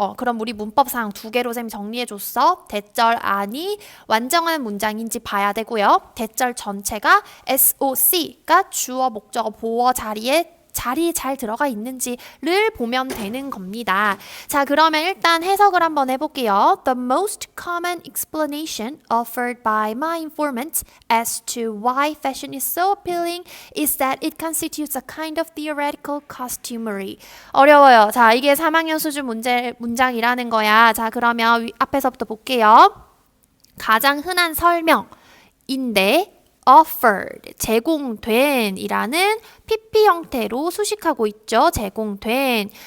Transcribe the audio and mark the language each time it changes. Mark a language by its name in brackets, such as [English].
[Korean] 그럼 우리 문법상 2개로 쌤 정리해줬어. 대절 안이 완전한 문장인지 봐야 되고요. 대절 전체가 SOC가 주어, 목적어, 보어 자리에 자리 잘 들어가 있는지를 보면 되는 겁니다. 자, 그러면 일단 해석을 한번 해볼게요. [English] The most common explanation offered by my informants as to why fashion is so appealing is that it constitutes a kind of theoretical costumery. [Korean] 어려워요. 자, 이게 3학년 수준 문장이라는 거야. 자, 그러면 앞에서부터 볼게요. 가장 흔한 설명인데 offered, 제공된 이라는 PP 형태로 수식하고 있죠. 제공된.